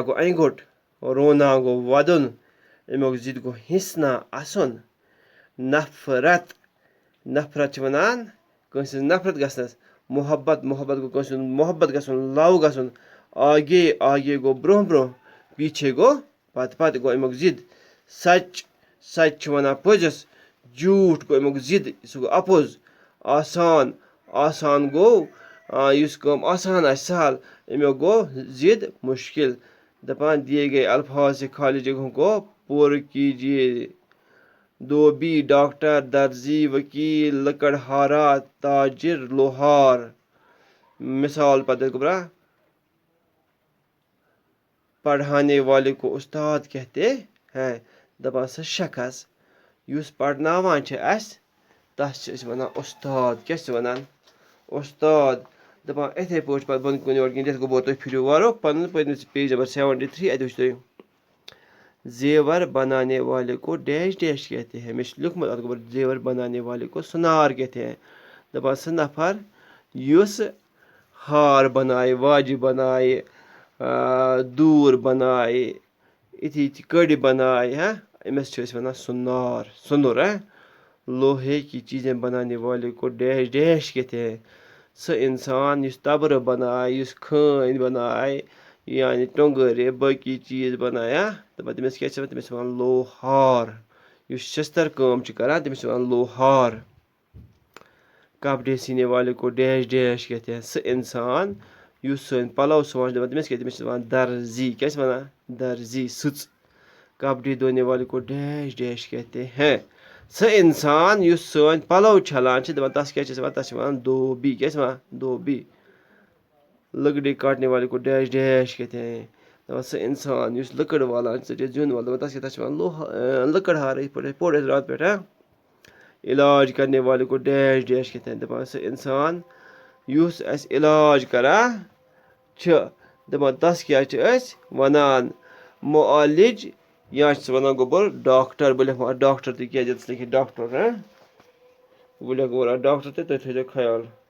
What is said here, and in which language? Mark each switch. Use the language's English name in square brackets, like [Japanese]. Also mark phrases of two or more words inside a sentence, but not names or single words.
[Kashmiri] گوٚو انٛگُٹ رونا گوٚو وَدُن اَمیُک ضد گوٚو ہِسنا اَسُن نفرت چھِ وَنان کٲنٛسہِ ہٕنٛز نفرت گژھنَس محبت گوٚو کٲنٛسہِ ہُنٛد محبت گژھُن لَو گژھُن آگے گوٚو برٛونٛہہ پیٖچھے گوٚو پَتہٕ گوٚو اَمیُک ضد سچ چھِ وَنان پوٚزِس جھوٗٹھ گوٚو اَمیُک ضد سُہ گوٚو اَپُز آسان گوٚو یُس کٲم آسان آسہِ سہل اَمیُک گوٚو ضد مُشکِل دَپان [Urdu] دیے گٔے الفاظ سے خالی جگہوں کو پوٗرٕ کیجیے [Kashmiri] دھوبی ڈاکٹر درزی ؤکیٖل لکڑہارا تاجر لوہار مِثال پَتہٕ گوٚبرا [Urdu] پڑھانے والے کو اُستاد کہتے ہیں [Kashmiri] دَپان سُہ شخص یُس پَرناوان چھِ اَسہِ تَس چھِ أسۍ وَنان اُستاد کیٛاہ چھِ وَنان اُستاد دَپان یِتھَے پٲٹھۍ پَتہٕ بۄن کُن یورٕ کِنۍ دِتھ گوٚبُر تُہۍ پھِرِو وارٕ پَنُن پٔتمِس پیج نمبر 73 اَتہِ وٕچھ تُہۍ [Urdu] زیور بنانے والے کو ڈیش کہتے ہیں [Kashmiri] مےٚ چھُ لیوٚکھمُت اَتھ گوٚبُر [Urdu] زیور بنانے والے کو سُنار کہتے [Kashmiri] ہیں دَپان سُہ نفر یُس ہار بنایہِ واجہِ بنایہِ دوٗر بنایہِ یِتھی کٔڑۍ بنایہِ أمِس چھِ أسۍ وَنان سُنُر [Urdu] لوہے کی چیٖزیں بنانے والے کو ڈیش کہتے ہیں [Kashmiri] سُہ اِنسان یُس تبرٕ بنایہِ یُس خٲنۍ بنایہِ یعنی ٹۄنٛگٕرِ باقٕے چیٖز بنایہِ دَپان تٔمِس کیٛاہ چھِ وَنان تٔمِس چھِ وَنان لوہار یُس شستٕر کٲم چھِ کران تٔمِس چھِ وَنان لوہار [Urdu] کپڑے سینے والے کو ڈیش کہتے ہیں [Kashmiri] سُہ اِنسان یُس سٲنۍ پَلو سُوان چھِ دَپان تٔمِس کیٛاہ تٔمِس چھِ وَنان درزی کیٛاہ چھِ وَنان درزی سٕژ [Urdu] کپڑے دھونے والے کو ڈیش کہتے ہیں [Kashmiri] سُہ اِنسان یُس سٲنۍ پَلو چھَلان چھِ دَپان تَس کیٛاہ چھِ وَنان تَس چھِ وَنان دھوبی کیٛاہ چھِ وَنان دھوبی [Urdu] لٔکڑِ کاٹنے والے کو ڈیش کہتے ہیں [Kashmiri] دَپان سُہ اِنسان یُس لٔکٕر والان چھِ ژٔٹِتھ زیُن والان دَپان تَس چھِ وَنان لٔکڑہارا یِتھ پٲٹھۍ پوٚر اَسہِ راتہٕ پٮ۪ٹھ [Urdu] علاج کرنے والے کو ڈیش کہتے ہیں [Kashmiri] دَپان سُہ اِنسان یُس اَسہِ علاج کران چھِ دَپان تَس کیٛاہ چھِ أسۍ وَنان معالج یا چھِ وَنان گوٚبُر ڈاکٹر بہٕ لیکھو اَتھ ڈاکٹر تِکیٛازِ ییٚتَس لیکھِتھ ڈاکٹر بہٕ لیکھٕ گوٚبُر اَتھ ڈاکٹر تہِ تُہۍ تھٲیزیو خیال